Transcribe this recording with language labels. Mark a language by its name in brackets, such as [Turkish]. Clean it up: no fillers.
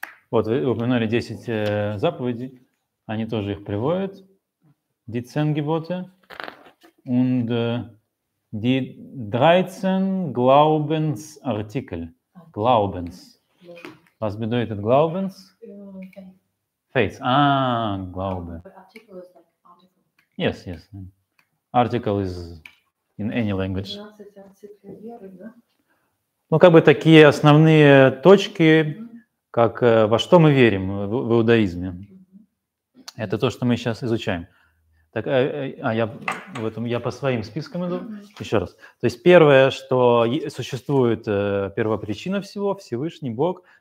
[Russian] Вот, вы упомянули 10 заповедей, они тоже их приводят. [German] Die 10 Gebote und die 13 Glaubensartikel. Glaubens. Was bedeutet Glaubens? Faith. Glaube. [English] But article is like article. Yes, yes. Article is in any language. [Russian] 12 артиклей веры, да? Ну, как бы такие основные точки, как во что мы верим в иудаизме. Это то, что мы сейчас изучаем. Так, я по своим спискам иду. Еще раз. То есть первое, что существует первопричина всего, Всевышний Бог.